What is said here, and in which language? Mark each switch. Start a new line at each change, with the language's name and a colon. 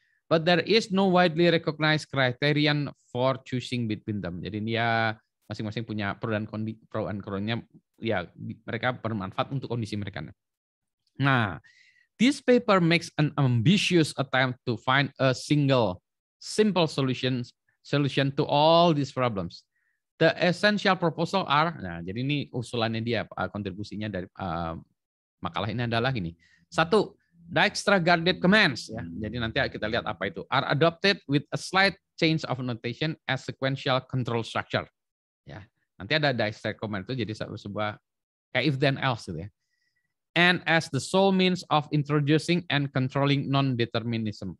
English: But there is no widely recognized criterion for choosing between them.
Indonesian: Jadi dia masing-masing punya pro dan kontra-nya, ya mereka bermanfaat untuk kondisi mereka.
English: Nah, this paper makes an ambitious attempt to find a simple solution to all these problems. The essential proposal are,
Indonesian: nah jadi ini usulannya dia, kontribusinya dari makalah ini adalah gini. Satu, Dijkstra guarded commands ya. Jadi nanti kita lihat apa itu.
English: Are adopted with a slight change of notation as sequential control structure. Ya.
Indonesian: Nanti ada Dijkstra command itu jadi sebuah kayak if then else gitu ya.
English: And as the sole means of introducing and controlling non-determinism.